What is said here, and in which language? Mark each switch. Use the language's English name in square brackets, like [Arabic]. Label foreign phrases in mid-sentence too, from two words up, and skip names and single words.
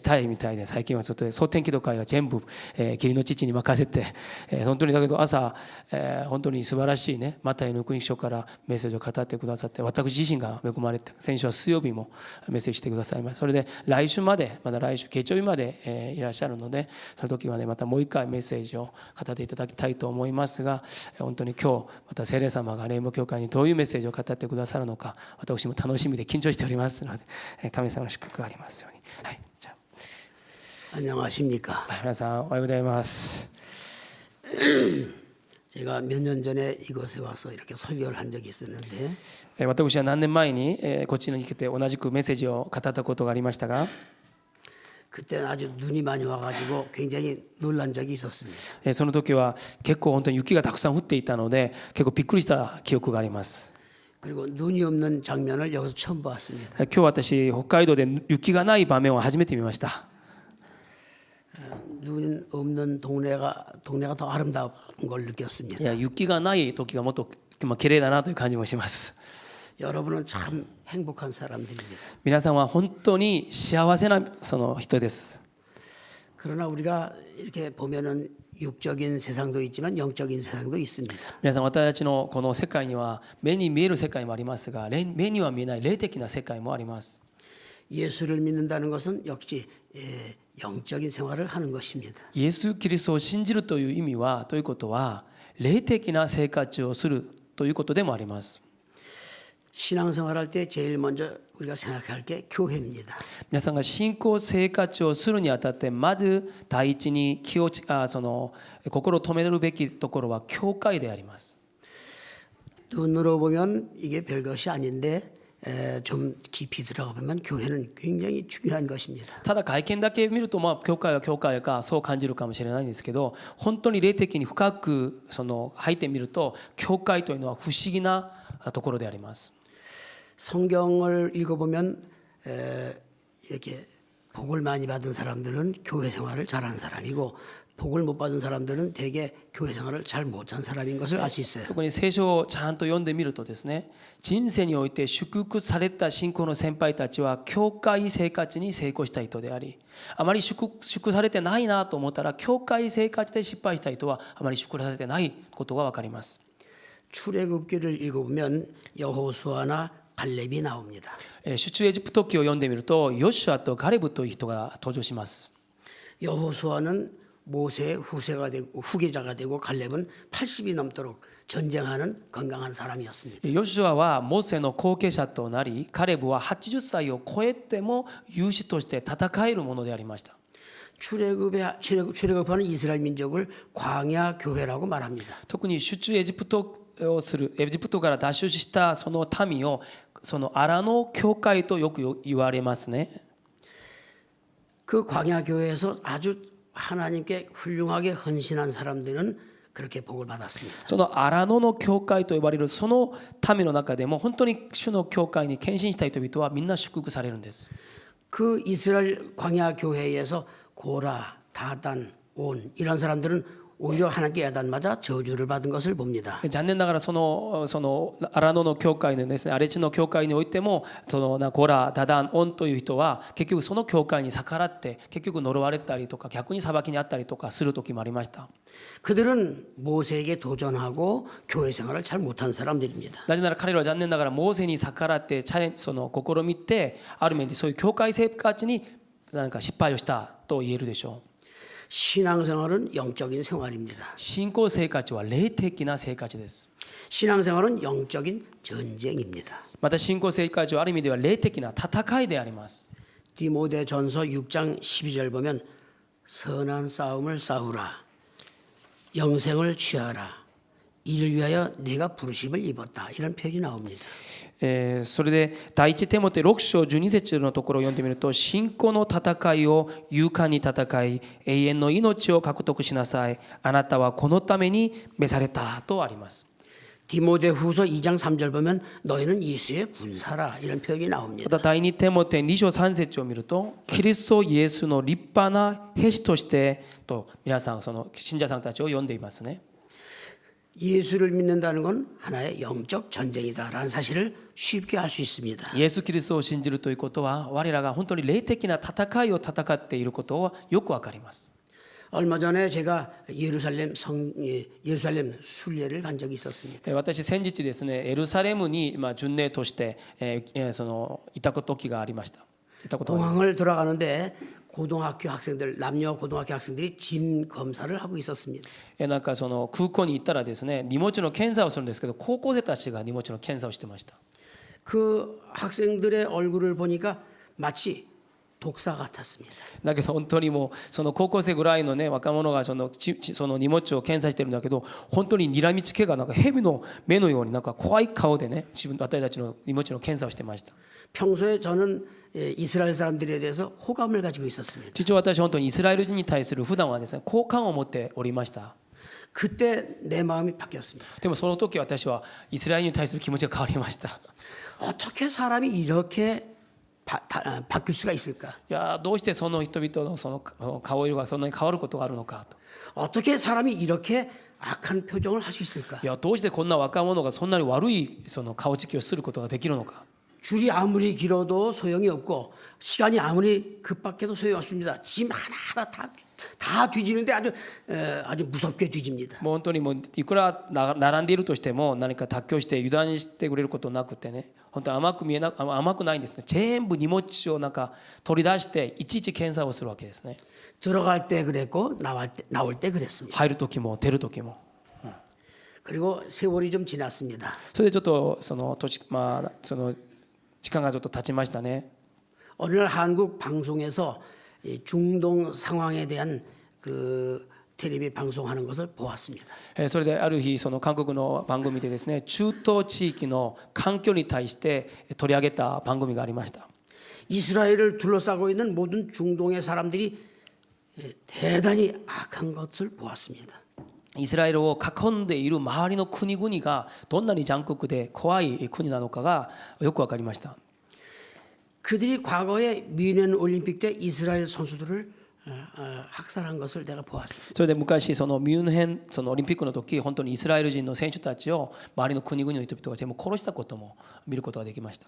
[Japanese] したいみたいで、最近はちょっと総天気と会は全部義理の父に任せて、本当にだけど朝本当に素晴らしいねマタイの福音書からメッセージを語ってくださって、私自身が恵まれて、先週は水曜日もメッセージしてくださいました。それで来週まで、まだ来週月曜日までいらっしゃるので、その時はねまたもう一回メッセージを語っていただきたいと思いますが、本当に今日また聖霊様が霊母教会にどういうメッセージを語ってくださるのか、私も楽しみで緊張しておりますので、神様の祝福がありますように。はい、じゃあ [Korean] 안녕하십니까. [Japanese] 皆さんおはようございます。 [Korean] 제가 몇 년 전에 이곳에 와서 이렇게 설교를 한 적이 있었는데, [Japanese] 私は何年前にこっちに来て同じくメッセージを語ったことがありましたが、 [Korean] 그때는 아주 눈이 많이 와가지고 굉장히 놀란 적이 있었습니다. [Japanese] その時は結構本当に雪がたくさん降っていたので結構びっくりした記憶があります。 [Korean] 그리고 눈이 없는 장면을 여기서 처음 봤습니다. [Japanese] 今日私北海道で雪がない場面を初めて見ました。 [Korean] 눈 없는 동네가 더 아름다운 걸 느꼈습니다. [Japanese] いや、雪がない時がもっと綺麗だなという感じもします。 [Korean] 여러분은 참 행복한 사람들입니다. [Japanese] 皆さんは本当に幸せなその人です。 [Korean] 그러나 우리가 이렇게 보면은 육적인 세상도 있지만 영적인 세상도 있습니다. [Japanese] 皆さん、私たちのこの世界には目に見える世界もありますが、目には見えない霊的な世界もあります。 [Korean] 예수를 믿는다는 것은 역시 영적인 생활을 하는 것입니다. [Japanese] イエス・キリストを信じるという意味は、ということは霊的な生活をするということでもあります。 [Korean] 신앙생활할 때 제일 먼저 우리가 생각할 게 교회입니다. [Japanese] 皆さんが信仰生活をするにあたってまず第一にその心を止めるべきところは教会であります。 [Korean] 눈으로 보면 이게 별것이 아닌데 좀 깊이 들어가 보면 교회는 굉장히 중요한 것입니다. [Japanese] ただ外見だけ見ると教会は教会かそう感じるかもしれないんですけど、本当に霊的に深くその入ってみると教会というのは不思議なところであります。 [Korean] 성경을 읽어보면 이렇게 복을 많이 받은 사람들은 교회 생활을 잘하는 사람이고, 복을 못 받은 사람들은 대개 교회 생활을 잘 못한 사람인 것을 알 수 있어요. [Japanese] 特に聖書をちゃんと読んでみるとですね、人生において祝福された信仰の先輩たちは教会生活に成功した人であり、あまり祝福されてないなと思ったら教会生活で失敗した人はあまり祝福されてないことが分かります。 [Korean] 출애굽기를 읽어보면 여호수아나 갈렙이 나옵니다. [Japanese] 出エジプト記を読んでみるとヨシュアとガレブという人が登場します。 [Korean] 여호수아는 모세의 후계자가 되고 갈렙은 80이 넘도록 전쟁하는 건강한 사람이었습니다. [Japanese] ヨシュアはモーセの後継者となり、カレブは80歳を超えても勇士として戦えるものでありました。 [Korean] 출애굽하는 이스라엘 민족을 광야 교회라고 말합니다. [Japanese] 特に出エジプトをするエジプトから脱出したその民をその荒野教会とよく言われますね。 [Korean] 그 광야 교회에서 아주 하나님께 훌륭하게 헌신한 사람들은 그렇게 복을 받았습니다. [Japanese] その荒野の教会と呼ばれるその民の中でも本当に主の教会に献身した人々はみんな祝福されるんです。 [Korean] 그 이스라엘 광야 교회에서 고라, 다단, 온 이런 사람들은 오히려 하나님께 야단맞아 저주를 받은 것을 봅니다. [Japanese] 残念ながらその荒野の教会のですね、荒れ地の教会においてもそのゴラ、ダダン、オンという人は結局その教会に逆らって結局呪われたりとか逆に裁きにあったりとかする時もありました。 [Korean] 그들은 모세에게 도전하고 교회 생활을 잘 못한 사람들입니다. [Japanese] なぜなら彼らは残念ながらモーセに逆らってその試みてある面でそういう教会生活になんか失敗をしたと言えるでしょう。 [Korean] 신앙생활은 영적인 생활입니다. [Japanese] 信仰生活は霊的な生活です。 [Korean] 신앙생활은 영적인 전쟁입니다. [Japanese] また信仰生活はある意味では霊的な戦いであります。 [Korean] 디모데전서 6장 12절 보면 선한 싸움을 싸우라 영생을 취하라 이를 위하여 내가 부르심을 입었다 이런 표현이 나옵니다. [Japanese] それで第一テモテ6章12節のところを読んでみると信仰の戦いを勇敢に戦い永遠の命を獲得しなさいあなたはこのために召されたとあります。 [Korean] 디모데후서 2장 3절 보면 너희는 예수의 군사라 이런 표현이 [Japanese] ま [Korean] 나옵니다. [Japanese] た第二テモテ2章3節を見るとキリストイエスの立派な兵士としてと皆さんその信者さんたちを読んでいますね。 [Korean] 예수를 믿는다는 건 하나의 영적 전쟁이다라는 사실을 쉽게 알 수 있습니다. [Japanese] イエス・キリストを信じるということは我らが本当に霊的な戦いを戦っていることをよくわかります。 [Korean] 얼마 전에 제가 예루살렘 순례를 간 적이 있었습니다. [Japanese] 私先日ですねエルサレムに巡礼としてそのいた時がありました。いたことがあります。 [Korean] 공항을 돌아가는데 고등학교 학생들 남녀 고등학교 학생들이 짐 검사를 하고 있었습니다. [Japanese] なんかその空港に行ったらですね荷物の検査をするんですけど高校生たちが荷物の検査をしてました。 [Korean] 그 학생들의 얼굴을 보니까 마치 독사 같았습니다. [Japanese] だけど本当にもうその高校生ぐらいのね若者がその荷物を検査してるんだけど本当に睨みつけがなんか蛇の目のようになんか怖い顔でね私たちの荷物の検査をしてました。 [Korean] 평소에 저는 이스라엘 사람들에 대해서 호감을 가지고 있었습니다. [Japanese] 実は私本当にイスラエル人に対する普段はですね好感を持っておりました。 [Korean] 그때 내 마음이 바뀌었습니다. [Japanese] でもその時私はイスラエルに対する気持ちが変わりました。 [Korean] 어떻게 사람이 이렇게 바뀔 수가 있을까? [Japanese] いやどうしてその人々のその顔色がそんなに変わることがあるのかと。 [Korean] 어떻게 사람이 이렇게 악한 표정을 할 수 있을까? [Japanese] いやどうしてこんな若者がそんなに悪いその顔つきをすることができるのか。 [Korean] 줄이 아무리 길어도 소용이 없고 시간이 아무리 급박해도 소용이 없습니다. 짐 하나하나 다 뒤지는데 아주 무섭게 뒤집니다. [Japanese] もう本当にもういくら並んでいるとしても何か妥協して油断してくれることなくてね本当に甘くないんですね。全部荷物をなんか取り出していちいち検査をするわけですね。 [Korean] 들어갈 때 그랬고 나올 때 그랬습니다. [Japanese] 入る時も出る時も。 [Korean] 그리고 세월이 좀 지났습니다. [Japanese] それでちょっとそのその時間がちょっと経ちましたね。 [Korean] 어느 날 한국 방송에서 이 중동 상황에 대한 그 텔레비 방송하는 것을 보았습니다. [Japanese] それである日その韓国の番組でですね中東地域の環境に対して取り上げた番組がありました。 [Korean] 이스라엘을 둘러싸고 있는 모든 중동의 사람들이 대단히 악한 것을 보았습니다. [Japanese] イスラエルを囲んでいる周りの国々がどんなに残酷で怖い国なのかがよく分かりました。 [Korean] 그들이 과거에 미넨 올림픽 때 이스라엘 선수들을 학살한 것을 내가 보았습니다. [Japanese] それで昔そのミュンヘンそのオリンピックの時本当にイスラエル人の選手たちを周りの国々の人々が全部殺したことも見ることができました。